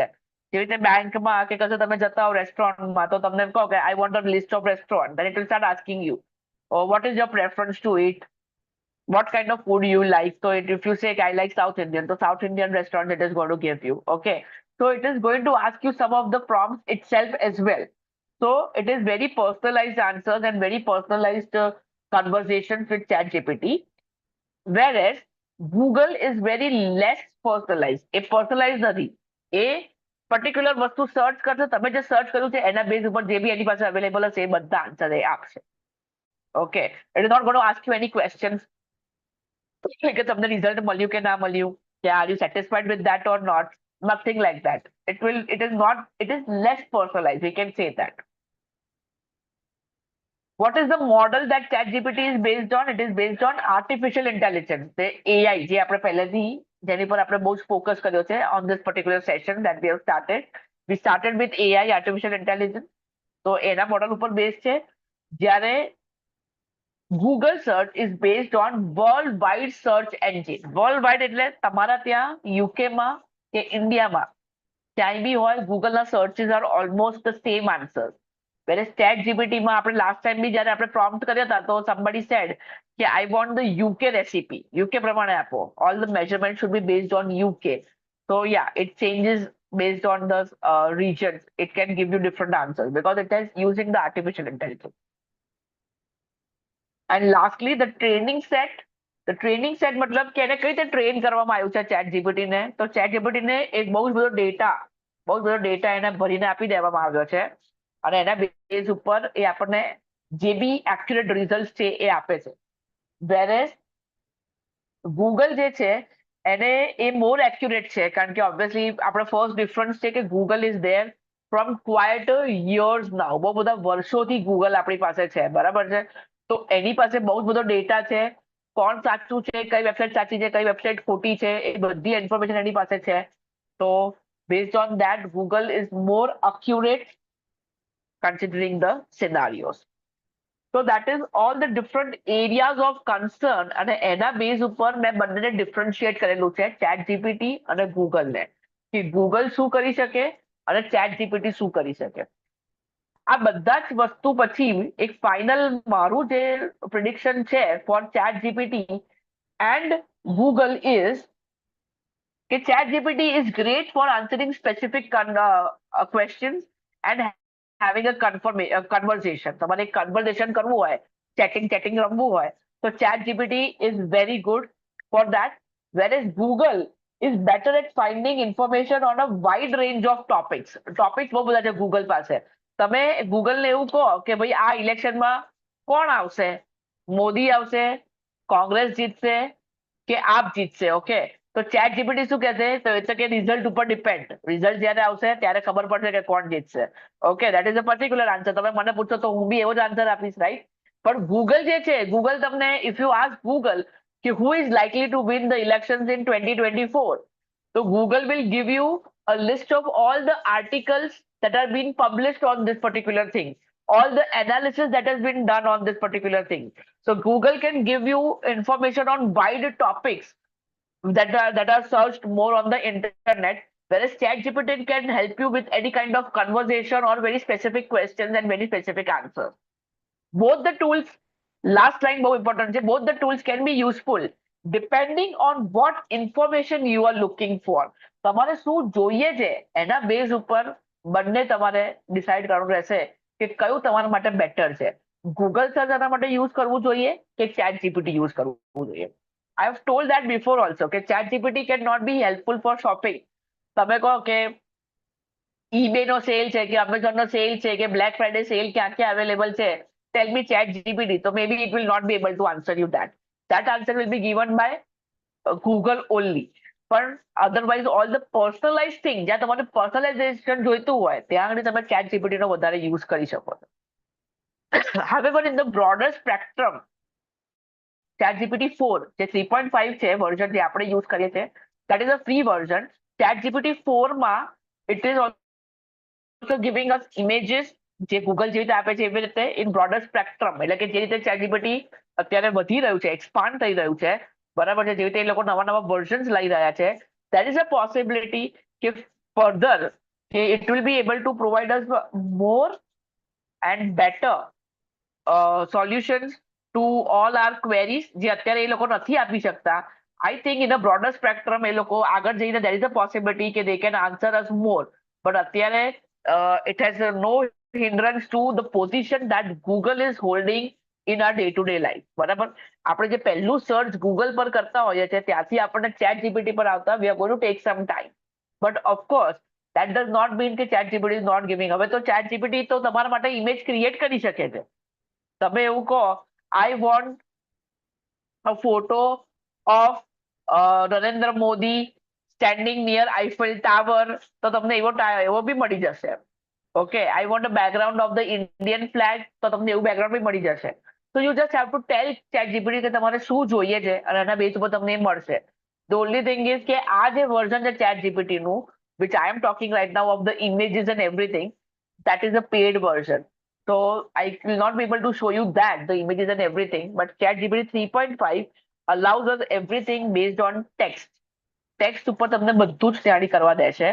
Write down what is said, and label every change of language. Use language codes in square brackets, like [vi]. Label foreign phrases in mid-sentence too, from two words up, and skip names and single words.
[gu] જેવી રીતે બેંકમાં કે કશે તમે જતા હો રેસ્ટોરન્ટમાં તો તમને કહો કે [en] I want a list of restaurant, then it will start asking you, oh, what is your preference to eat, what kind of food you like. So if you say I like South Indian, so South Indian restaurant it is going to give you. Okay, so it is going to ask you some of the prompts itself as well. So it is very personalized answers and very personalized conversations with ChatGPT. Whereas Google is very less personalized. [gu] એ personalized નથી. એ particular વસ્તુ સર્ચ કરશે, તમે જે સર્ચ કર્યું છે એના બેઝ ઉપર જે બી એની પાસે અવેલેબલ હશે એ બધા આન્સર એ આપશે. [en] Okay, it is not going to ask you any questions [gu] કે તમને રિઝલ્ટ મળ્યું કે ના મળ્યું, કે [en] are you satisfied with that or not. Nothing like that. It is less personalized, we can say that. What is the model that ChatGPT is based on? It is based on artificial intelligence. The AI, [gu] જે આપણે પહેલેથી જેની પર આપણે બહુ જ ફોકસ કર્યો છે [en] on this particular session that we have started. We started with AI, artificial intelligence. [gu] તો એના મોડલ ઉપર બેઝ છે. [en] જ્યારે Google search is based on worldwide search engine. [gu] Worldwide એટલે તમારા ત્યાં UK માં કે ઇન્ડિયામાં ક્યાંય બી હોય ગૂગલના સર્ચિસ [en] are almost the same answers. [gu] વેરેઝ ચેટ જીપીટીમાં આપણે [en] last time [gu] બી જ્યારે આપણે પ્રોમ્પ્ટ કર્યા હતા તો [en] somebody said [gu] કે [en] I want the UK recipe, [gu] યુકે પ્રમાણે આપો, [en] all the measurement should be based on UK. So yeah, it changes based on the regions. It can give you different answers because it is using the artificial intelligence. And lastly, the training set. The training set [gu] મતલબ કે એને કઈ રીતે ટ્રેન કરવામાં આવ્યું છે ચેટ જીપીટીને? તો ચેટ જીપીટીને એક બહુ જ બધો ડેટા એને ભરીને આપી દેવામાં આવ્યો છે અને એના બેઝ ઉપર એ આપણને જે બી એક્યુરેટ રિઝલ્ટ છે એ આપે છે. વેરેઝ ગૂગલ જે છે એને એ [en] more accurate [gu] છે કારણ કે ઓબ્વિયસલી આપણે [en] first difference [gu] છે કે [en] Google is there from quite years now. [gu] બહુ બધા વર્ષોથી ગૂગલ આપણી પાસે છે, બરાબર છે? તો એની પાસે બહુ જ બધો ડેટા છે. કોણ સાચું છે, કઈ વેબસાઇટ સાચી છે, કઈ વેબસાઇટ ખોટી છે, એ બધી ઇન્ફોર્મેશન એની પાસે છે. [en] તો based on that Google is more accurate considering the scenarios. So that is all the different areas of concern [gu] અને એના બેઝ ઉપર મેં બંનેને ડિફરન્શિએટ કરેલું છે, ચેટ જીપીટી અને ગૂગલને, કે ગૂગલ શું કરી શકે અને ચેટ જીપીટી શું કરી શકે. આ બધા જ વસ્તુ પછી એક ફાઇનલ મારું જે પ્રિડિક્શન છે [en] for ChatGPT and Google is કે ChatGPT is great for answering specific questions and having a conversation. [gu] તમારે એક કન્વર્ઝેશન કરવું હોય, ચેટિંગ રમવું હોય, તો [en] ChatGPT is very good for that. Whereas Google is better at finding information on a wide range of topics. [gu] ટોપિક્સ બહુ બધા છે ગૂગલ પાસે. તમે ગૂગલને એવું કહો કે ભાઈ આ ઇલેક્શનમાં કોણ આવશે, મોદી આવશે, કોંગ્રેસ જીતશે કે આપ જીતશે, ઓકે? તો ચેટ જીપીટી શું કહેશે? તો એટલે કે રિઝલ્ટ ઉપર ડિપેન્ડ, રિઝલ્ટ જ્યારે આવશે ત્યારે ખબર પડશે કે કોણ જીતશે. [en] Okay, that is a particular answer. [gu] તમે મને પૂછો તો હું બી એવો જ આન્સર આપીશ, રાઈટ? પણ ગૂગલ જે છે, ગૂગલ તમને [en] if you ask Google કે who is likely to win the elections in 2024, so Google will give you a list of all the articles that are being published on this particular thing, all the analysis that has been done on this particular thing. So Google can give you information on wide topics that are searched more on the internet, whereas ChatGPT can help you with any kind of conversation or very specific questions and very specific answers. Both the tools, last line bહુ important છે, both the tools can be useful depending on what information you are looking for. [gu] તમારે શું જોઈએ છે એના બેઝ ઉપર બંને તમારે ડિસાઇડ કરવાનું રહેશે કે કયું તમારા માટે બેટર છે. ગૂગલ સર્ચ એના માટે યુઝ કરવું જોઈએ કે ચેટ જીપીટી યુઝ કરવું જોઈએ. [en] I have told that before also કે chat GPT cannot be helpful for shopping. [gu] તમે કહો કે eBay નો સેલ છે કે Amazon નો સેલ છે કે Black Friday સેલ ક્યાં ક્યાં અવેલેબલ છે, [en] tell me chat GPT, so maybe it will not be able to answer you that. That answer will be given by Google only. પણ otherwise all the personalized thing, [gu] જ્યાં તમારે personalization જોઈતું હોય ત્યાં આગળ તમે chat GPT નો વધારે યુઝ કરી શકો છો. [en] However, in the broader spectrum, [gu] ChatGPT 4 જે 3.5 છે વર્ઝન જે આપણે યુઝ કરીએ છીએ, [en] that is a free version. ChatGPT 4 માં it is also giving us images [gu] જે ગૂગલ જેવી રીતે આપે છે એવી રીતે [en] in broader spectrum, [gu] એટલે કે જે રીતે ChatGPT અત્યારે વધી રહ્યું છે, એક્સપાન્ડ થઈ રહ્યું છે, બરાબર છે, જેવી રીતે એ લોકો નવા વર્ઝન્સ લઈ રહ્યા છે, [en] there is a possibility કે further it will be able to provide us more and better solutions to all our queries [gu] જે અત્યારે એ લોકો નથી આપી શકતા. [en] I think in a broader spectrum [gu] એ લોકો આગળ જઈને [en] there is a possibility કે they can answer us more. But અત્યારે it has no hindrance to the position that Google is holding in our day-to-day life. [gu] બરાબર? આપણે જે પહેલું સર્ચ ગૂગલ પર કરતા હોઈએ છીએ ત્યાંથી આપણને ચેટ જીપીટી પર આવતા [en] we are going to take some time. But of course that does not mean કે ચેટ જીપીટી is not giving. [gu] હવે તો ચેટ જીપીટી તો તમારા માટે [en] image create [gu] કરી શકે છે. તમે એવું કહો [en] I want a photo of નરેન્દ્ર મોદી standing near Eiffel Tower, [gu] તો તમને એવો બી મળી જશે. [en] Okay, I want a background of the Indian flag, [gu] તો તમને એવું બેકગ્રાઉન્ડ બી મળી જશે. [en] So you just have to tell ChatGPT [gu] કે તમારે શું જોઈએ છે અને એના બેઝ ઉપર તમને એ મળશે. [en] The only thing is [gu] કે આ જે વર્ઝન છે ChatGPT નું, [en] which I am talking right now of the images and everything, that is a paid version. So I will not be able to show you that, the images and everything, but ChatGPT 3.5 allows us everything based on text. [gu] ટેક્સ્ટ ઉપર તમને બધું જ તૈયારી કરવા દે છે.